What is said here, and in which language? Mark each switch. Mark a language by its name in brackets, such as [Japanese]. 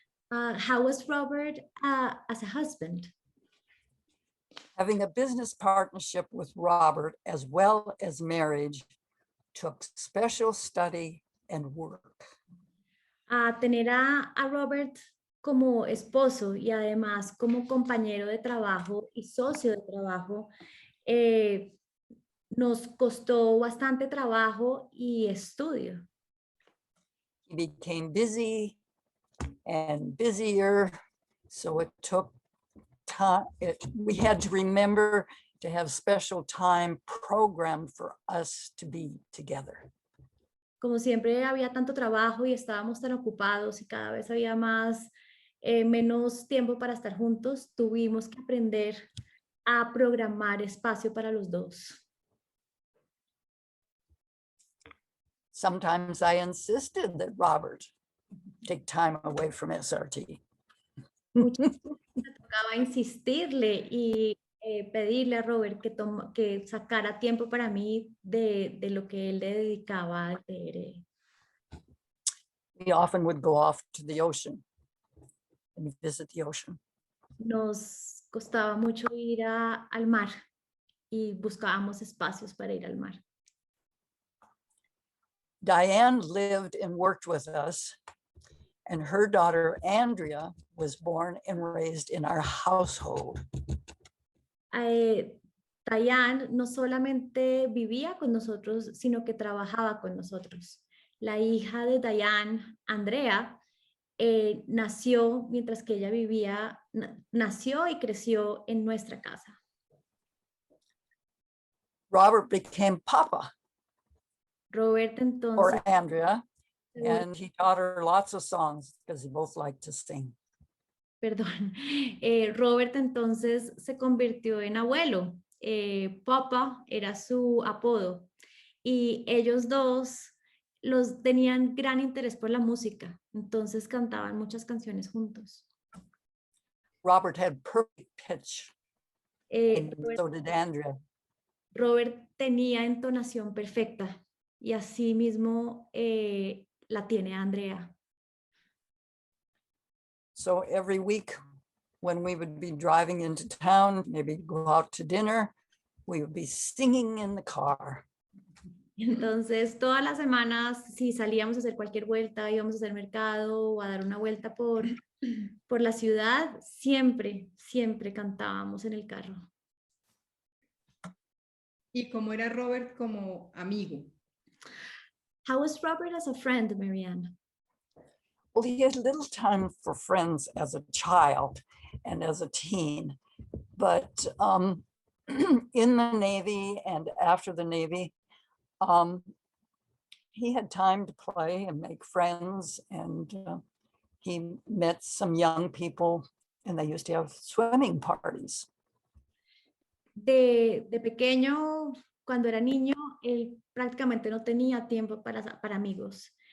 [English] How was Robert as a husband? Having a business partnership with Robert as well as marriage took special study and work. [Spanish] Tener a Robert como esposo y además como compañero de trabajo y socio de trabajo nos costó bastante trabajo y estudio. [English] He became busy and busier, so it took time. We had to remember to have special time programmed for us to be together. [Spanish] Como siempre había tanto trabajo y estábamos tan ocupados y cada vez había menos tiempo para estar juntos, tuvimos que aprender a programar espacio para los dos. [English] Sometimes I insisted that Robert take time away from SRT. [Spanish] Muchas veces me tocaba insistirle y pedirle a Robert que sacara tiempo para mí de lo que él le dedicaba al TRE. [English] We often would go off to the ocean and visit the ocean. [Spanish] Nos costaba mucho ir al mar y buscábamos espacios para ir al mar. [English] Diane lived and worked with us, and her daughter Andrea was born and raised in our household. [Spanish] Diane no solamente vivía con nosotros, sino que trabajaba con nosotros. La hija de Diane, Andrea, nació mientras que ella nació y creció en nuestra casa. [English] Robert became Papa [Spanish] Robert entonces, [English] for Andrea, and he taught her lots of songs because they both liked to sing. [Spanish] perdón, Robert entonces se convirtió en abuelo. Papa era su apodo y ellos dos tenían gran interés por la música, entonces cantaban muchas canciones juntos. [English] Robert had perfect pitch, and [Spanish] Robert, [English] so did Andrea. [Spanish] Robert tenía entonación perfecta y así mismo la tiene Andrea. [English] So every week when we would be driving into town, maybe go out to dinner, we would be singing in the car. [Spanish] Entonces, todas las semanas, si salíamos a hacer cualquier vuelta, íbamos a hacer mercado o a dar una vuelta por la ciudad, siempre, siempre cantábamos en el carro. ¿Y cómo era Robert como amigo? [English] How was Robert as a friend, Marianne? Well, he had little time for friends as a child and as a teen, but in the Navy and after the Navy, he had time to play and make friends, and he met some young people, and they used to have swimming parties. [Spanish] De pequeño, cuando era niño, él prácticamente no tenía tiempo para amigos.